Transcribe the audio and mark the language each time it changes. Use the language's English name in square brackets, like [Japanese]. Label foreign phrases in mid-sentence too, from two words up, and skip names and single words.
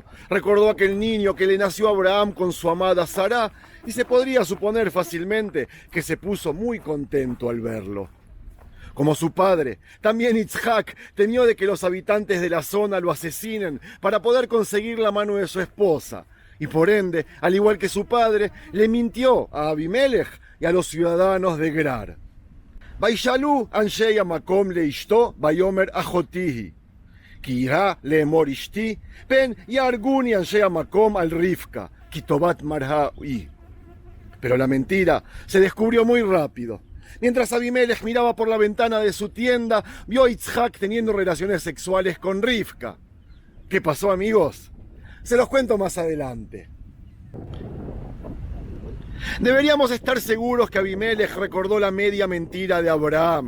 [Spanish] Recordó aquel niño que le nació a Abraham con su amada Sará, y se podría suponer fácilmente que se puso muy contento al verlo. Como su padre, también Isaac temió de que los habitantes de la zona lo asesinen para poder conseguir la mano de su esposa. Y por ende, al igual que su padre, le mintió a Abimelech y a los ciudadanos de Gerar. [Hebrew] וישאלו אנשי המקום לאשתו ויאמר אחתי הוא. כי ירא לאמר אשתי, פן יהרגני אנשי המקום על רבקה, כי טובת מראה היא. [Spanish] Pero la mentira se descubrió muy rápido. Mientras Abimelech miraba por la ventana de su tienda, vio a Isaac teniendo relaciones sexuales con Rivka. ¿Qué pasó, amigos? Se los cuento más adelante. Deberíamos estar seguros que Abimelech recordó la media mentira de Abraham.